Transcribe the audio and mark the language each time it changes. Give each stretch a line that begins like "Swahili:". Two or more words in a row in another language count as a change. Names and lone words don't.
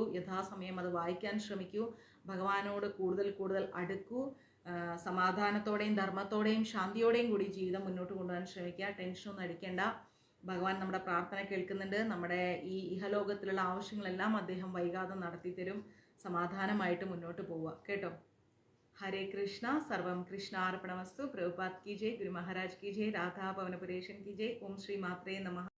Malayalam: യഥാസമയം അത് വായിക്കാൻ ശ്രമിക്കൂ. ഭഗവാനോട് കൂടുതൽ അടുക്കൂ. സമാധാനത്തോടെയും ധർമ്മത്തോടെയും ശാന്തിയോടെയും കൂടി ജീവിതം മുന്നോട്ട് കൊണ്ടുപോകാൻ ശ്രമിക്കുക. ടെൻഷനൊന്നും അടിക്കേണ്ട. ഭഗവാൻ നമ്മുടെ പ്രാർത്ഥന കേൾക്കുന്നുണ്ട്. നമ്മുടെ ഈ ഇഹലോകത്തിലുള്ള ആവശ്യങ്ങളെല്ലാം അദ്ദേഹം വൈകാതെ നടത്തി തരും. സമാധാനമായിട്ട് മുന്നോട്ട് പോവുക കേട്ടോ.
Hindi: हरे कृष्णा,
Sanskrit: सर्वम कृष्णार्पणमस्तु।
Hindi: प्रभुपाद की जय, गुरु महाराज की जय, राधा भवनपुरेशन की जय।
Sanskrit: ओम श्री मात्रे नमः।